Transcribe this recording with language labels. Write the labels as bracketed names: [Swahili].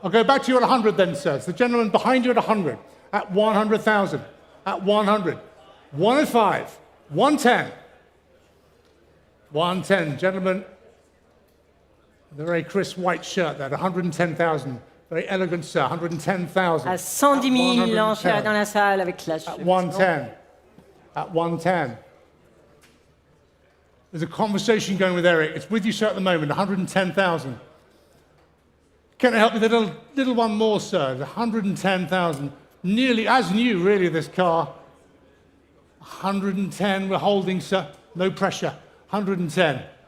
[English] I'll go back to you at 100 then, sir. It's the gentleman behind you at 100. At 100,000. At 100. 105. 110. 110. Gentlemen, the very crisp white shirt there, 110,000. Very elegant, sir. 110,000. [French] À 110 000, l'enchère dans la salle avec la [English] At 110. At 110. There's a conversation going with Eric. It's with you, sir, at the moment. 110,000. Can I help you with a little one more, sir? 110,000. Nearly as new, really, this car. 110, we're holding, sir. No pressure. 110.